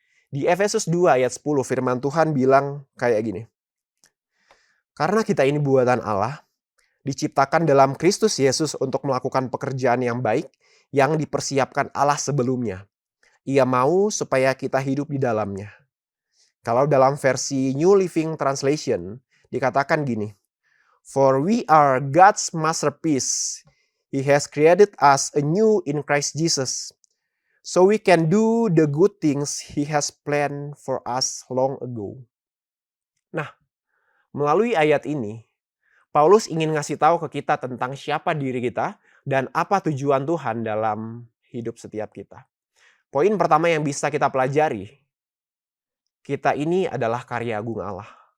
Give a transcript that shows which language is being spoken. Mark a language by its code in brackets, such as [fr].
[id] Di Efesus 2 ayat 10 firman Tuhan bilang kayak gini. Karena kita ini buatan Allah, diciptakan dalam Kristus Yesus untuk melakukan pekerjaan yang baik yang dipersiapkan Allah sebelumnya. Ia mau supaya kita hidup di dalamnya. Kalau dalam versi New Living Translation dikatakan gini. [en] For we are God's masterpiece. He has created us anew in Christ Jesus. So we can do the good things He has planned for us long ago. [id] Nah, melalui ayat ini, Paulus ingin ngasih tahu ke kita tentang siapa diri kita dan apa tujuan Tuhan dalam hidup setiap kita. Poin pertama yang bisa kita pelajari, kita ini adalah karya agung Allah.